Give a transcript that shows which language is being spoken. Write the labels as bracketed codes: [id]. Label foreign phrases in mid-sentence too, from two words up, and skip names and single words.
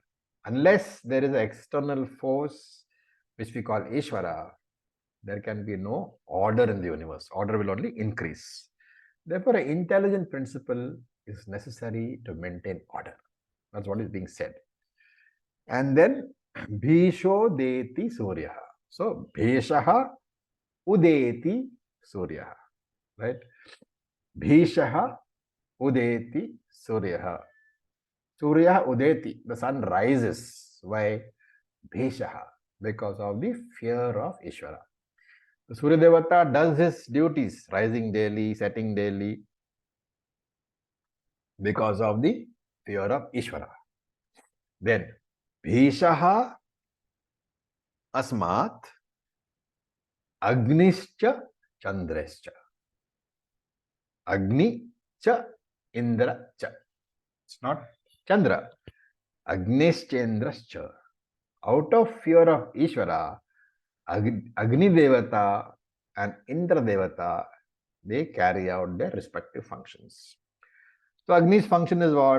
[en] Unless there is an external force, which we call Ishvara, there can be no order in the universe. Order will only increase. Therefore, an intelligent principle is necessary to maintain order. That's what is being said. And then, [sa] Bhisho Deti Surya. So, Bhishaha Udeti Surya. Right? Bhishaha Udeti Surya. Surya Udeti, [en] the sun rises. Why? Bhishaha, because of the fear of Ishvara. The Surya Devata does his duties, rising daily, setting daily, because of the fear of Ishvara. [sa] Then, Bhishaha Asmat Agnischa Chandrascha. Agni cha Indra cha. [en] It's not Chandra. Agnischendrascha. Out of fear of Ishvara, Agni Devata and Indra Devata, they carry out their respective functions. So Agni's function is what?